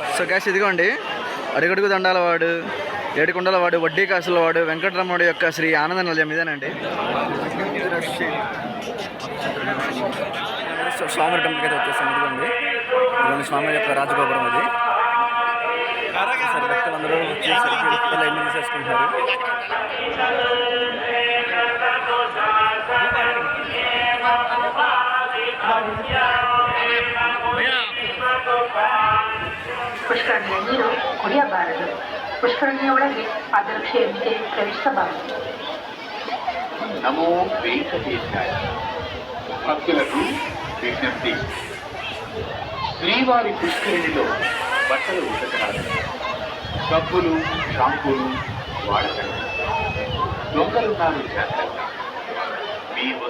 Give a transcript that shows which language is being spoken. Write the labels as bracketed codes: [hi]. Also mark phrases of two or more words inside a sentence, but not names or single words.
[en] so guys [te] ఇదిగోండి అడుగడుగు దండాలవాడు, ఏడుకొండలవాడు, వడ్డీ కాసులవాడు, వెంకటరమణుడు యొక్క శ్రీ ఆనంద నిలయం ఇదేనండి. స్వామి టెంపుల్కి అయితే వచ్చేస్తాను. ఇదిగోండి ఇదిగోండి స్వామి యొక్క రాజగోపురం అది. భక్తులందరూ లైన్ తీసేసుకుంటున్నారు. [kn] ಪುಷ್ಕರಣಿಯ ನೀರು ಕುಡಿಯಬಾರದು. ಪುಷ್ಕರಣಿಯ ಒಳಗೆ ಪಾದರಕ್ಷೆಯೊಂದಿಗೆ ಪ್ರವೇಶಿಸಬಾರದು. [te] నమో వెంకటేశాయ. భక్తులకు విజ్ఞప్తి, శ్రీవారి పుష్కరిణిలో బట్టలు ఉతకరాదు, సబ్బులు షాంపూలు వాడకండి. దొంగలున్నారు జాగ్రత్త. మీ